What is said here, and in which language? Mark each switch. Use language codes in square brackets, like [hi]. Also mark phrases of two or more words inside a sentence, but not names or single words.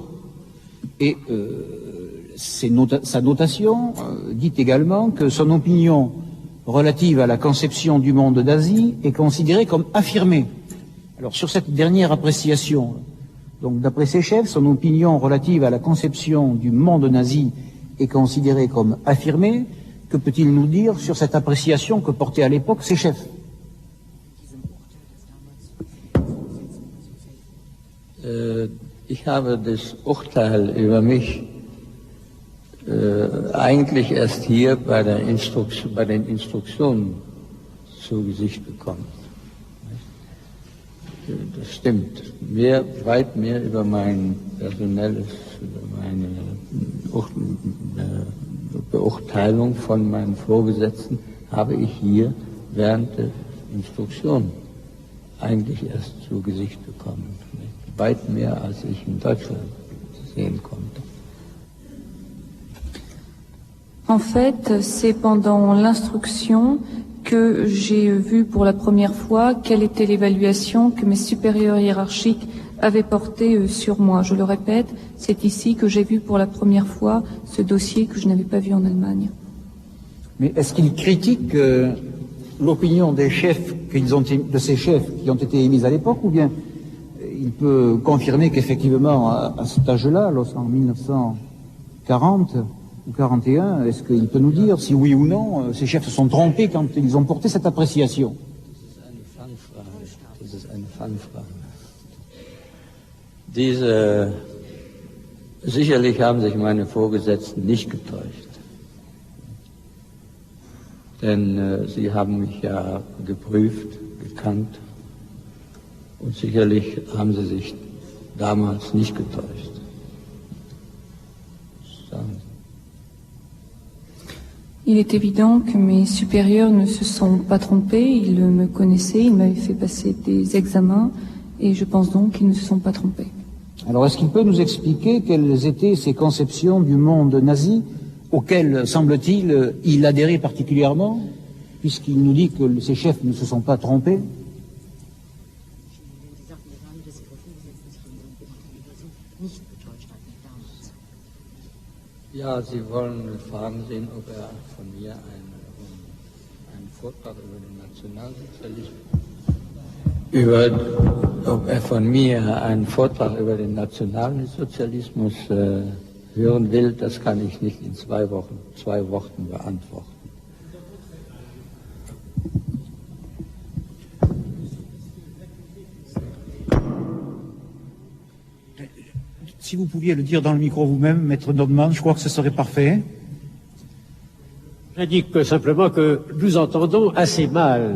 [fr] Et sa notation dit également que son opinion relative à la conception du monde d'Asie est considérée comme affirmée. Alors sur cette dernière appréciation, donc d'après ses chefs, son opinion relative à la conception du monde nazi est considérée comme affirmée. Que peut-il nous dire sur cette appréciation que portaient à l'époque ses chefs? [de] Ich habe das Urteil über mich eigentlich erst hier bei den Instruktionen zu Gesicht bekommen. Das stimmt. Weit mehr über mein personelles, über meine Beurteilung von meinen Vorgesetzten habe ich hier während der Instruktion eigentlich erst zu Gesicht bekommen. Weit mehr, als ich in Deutschland sehen konnte. [fr] En fait, c'est pendant l'instruction que j'ai vu pour la première fois quelle était l'évaluation que mes supérieurs hiérarchiques avaient portée sur moi. Je le répète, c'est ici que j'ai vu pour la première fois ce dossier que je n'avais pas vu en Allemagne. Mais est-ce qu'il critique l'opinion des chefs de ces chefs qui ont été émises à l'époque, ou bien il peut confirmer qu'effectivement, à cet âge-là, en 1940 ou 41, est-ce qu'il peut nous dire si oui ou non ces chefs se sont trompés quand ils ont porté cette appréciation? [de] Das ist eine Fangfrage. Sicherlich haben sich meine Vorgesetzten nicht getäuscht. Denn sie haben mich ja geprüft, gekannt. Und sicherlich haben sie sich damals nicht getäuscht. [fr] Il est évident que mes supérieurs ne se sont pas trompés, ils me connaissaient, ils m'avaient fait passer des examens et je pense donc qu'ils ne se sont pas trompés. Alors est-ce qu'il peut nous expliquer quelles étaient ses conceptions du monde nazi auxquelles, semble-t-il, il adhérait particulièrement, puisqu'il nous dit que ses chefs ne se sont pas trompés? [de] Ja, Sie wollen fragen sehen, ob von mir einen Vortrag über den Nationalsozialismus, ob von mir einen Vortrag über den Nationalsozialismus hören will, das kann ich nicht in zwei Worten beantworten. [fr] Si vous pouviez le dire dans le micro vous-même, Maître Nordman, je crois que ce serait parfait. J'indique simplement que nous entendons assez mal.